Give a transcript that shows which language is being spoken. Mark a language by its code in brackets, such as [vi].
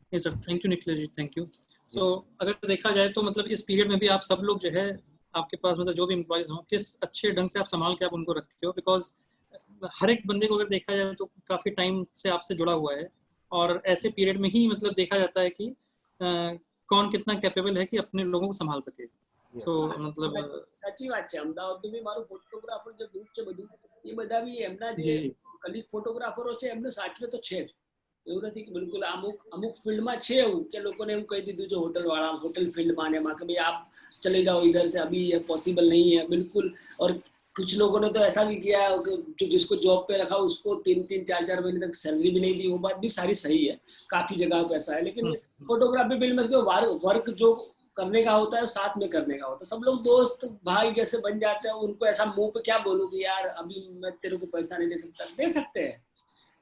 [hi] Ji sir, thank you Nikhilesh ji, thank you. सो अगर देखा जाए तो मतलब इस पीरियड में भी आप सब लोग जो है आपके पास मतलब जो भी एम्प्लॉयज हों, किस अच्छे ढंग से आप संभाल के आप उनको रखते हो, बिकॉज हर एक बंदे को अगर देखा जाए तो काफ़ी टाइम से आपसे जुड़ा हुआ है, और ऐसे पीरियड में ही मतलब देखा जाता है कि कौन कितना कैपेबल है कि अपने लोगों को संभाल सके. सो मतलब [gu] સાચી વાત છે. અમદાવાદનું બી મારું ફોટોગ્રાફર જે ગ્રુપ છે બધું, એ બધા બી એમના જે કલીગ ફોટોગ્રાફરો છે એમને સાચવે તો છે જ. એવું નથી કે બિલકુલ અમુક ફિલ્ડમાં છે એવું કે લોકોને એવું કહી દીધું છે હોટલ ફિલ્ડમાં ને એમાં કે ભાઈ આપ [hi] चले जाओ इधर से, अभी ये पॉसिबल नहीं है बिल्कुल. और कुछ लोगों ने तो ऐसा भी किया कि जिसको जॉब पे रखा उसको 3-3, 4-4 महीने तक सैलरी भी नहीं दी. वो बात भी सारी सही है, काफी जगह पे ऐसा है. लेकिन फोटोग्राफी फील्ड में वर्क जो करने का होता है साथ में करने का होता है. सब लोग दोस्त भाई जैसे बन जाते हैं. उनको ऐसा मुंह पे क्या बोलूं कि यार अभी मैं तेरे को पैसा नहीं दे सकता. दे सकते हैं,